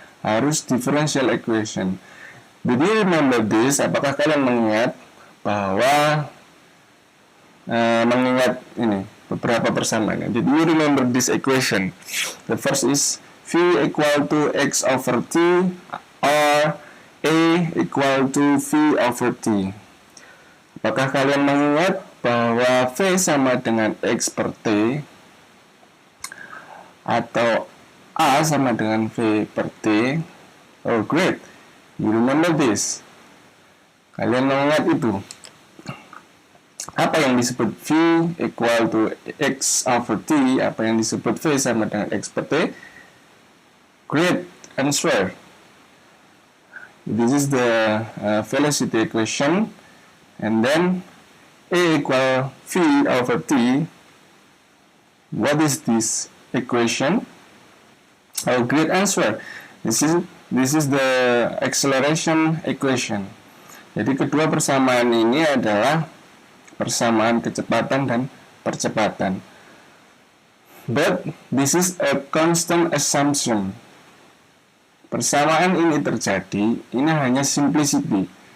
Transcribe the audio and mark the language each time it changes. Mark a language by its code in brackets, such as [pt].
[en] Harus differential equation. Did you remember this? [id] Apakah kalian mengingat bahwa mengingat ini beberapa persamaan? [en] Did you remember this equation? The first is V equal to X over T or A equal to V over T. [id] Apakah kalian mengingat bahwa V sama dengan X per T atau A sama dengan V per T? [en] Oh great, you remember this. [id] Kalian mengingat itu. Apa yang disebut [en] V equal to X over T? [id] Apa yang disebut V sama dengan X per T? [en] Great answer. This is the velocity equation. And then A equal V over T. What is this equation? Oh, great answer. This is the acceleration equation. [id] Jadi kedua persamaan ini adalah persamaan kecepatan dan percepatan. [en] But this is a constant assumption. [id] Persamaan ini terjadi, ini hanya simplicity.